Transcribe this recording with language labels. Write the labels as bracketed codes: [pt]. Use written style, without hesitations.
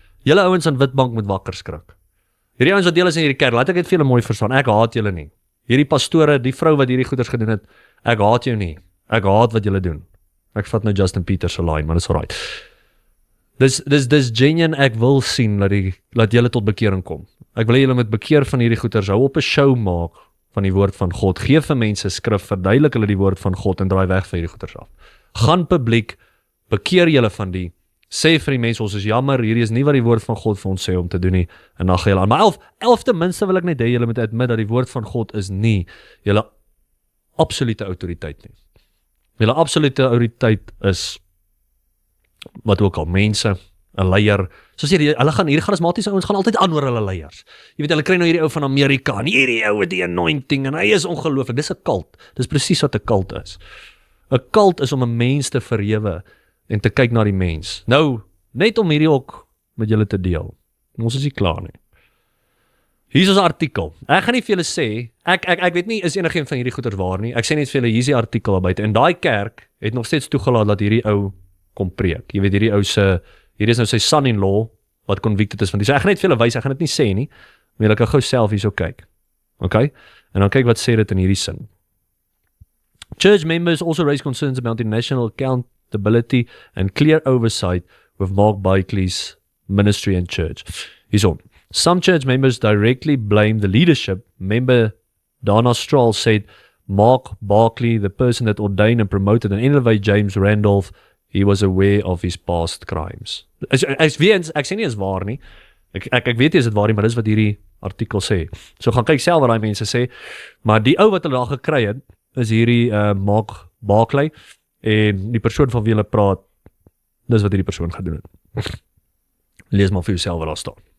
[af] Julle ouens aan Witbank moet wakker skrik. Hierdie ouens wat deel is in hierdie kerk, laat ek dit vir julle mooi verstaan. Ek haat julle nie. Hierdie pastore, die vrou wat hierdie goeders gedoen het, ek haat jou nie. Ek haat wat julle doen. Ek vat nou Justin Peters se line, maar dis alright. Dis genuine, ek wil sien dat julle tot bekering kom. Ek wil hê julle moet bekeer van hierdie goeders, hou op 'n show maak van die woord van God. Geef vir mense skrif, verduidelik hulle die woord van God en draai weg van hierdie goeders af. Gaan publiek, bekeer julle van die, sê vir die mense, ons is jammer, hierdie is nie wat die woord van God vir ons sê om te doen nie, en dan gaan julle aan. Maar 11 ten minste wil ek net hê, julle moet admit dat die woord van God is nie julle absolute autoriteit nie. Julle absolute autoriteit is wat ook al, mense, 'n leier, soos hierdie charismatiese ouens gaan altyd aan oor hulle leiers. Jy weet, hulle kry nou hierdie ou van Amerika, en hierdie ou het die anointing, en hy is ongelooflik. Dis 'n kult. Dis presies wat 'n kult is. 'n Kult is om 'n mens te verhewe en te kyk na die mens. Nou, net om hierdie ook met julle te deel. Ons is nie klaar nie. Hier is 'n artikel. Ek gaan nie vir julle sê, ek weet nie, is enigiemand van hierdie goeters waar nie. Ek sê net vir julle, hier is die artikel daar buite. En daai kerk het nog steeds toegelaat dat hierdie ou kom preek. Jy weet, hierdie ou hier is nou sy son-in-law, wat convicted is van die. So ek gaan net vir julle wys, ek gaan dit nie sê nie, maar julle kan gou self hierso kyk. Okay? En dan kyk wat sê dit in hierdie sin. [en] Church members also raise concerns about international accountability and clear oversight with Mark Barclay's ministry and church. [af] Hierso. [en] Some church members directly blame the leadership. Member Dana Stroll said, Mark Barclay, the person that ordained and promoted and elevated James Randolph, he was aware of his past crimes. [af] Ek sê nie is waar nie. Ek weet nie is dit waar nie, maar dis wat hierdie artikel sê. So gaan kyk self wat daai mense sê. Maar die ou wat hulle daar gekry het, is hierdie Mark Barclay, en die persoon van wie hulle praat, dis wat hierdie persoon gedoen het. Lees maar vir jouself wat daar staan.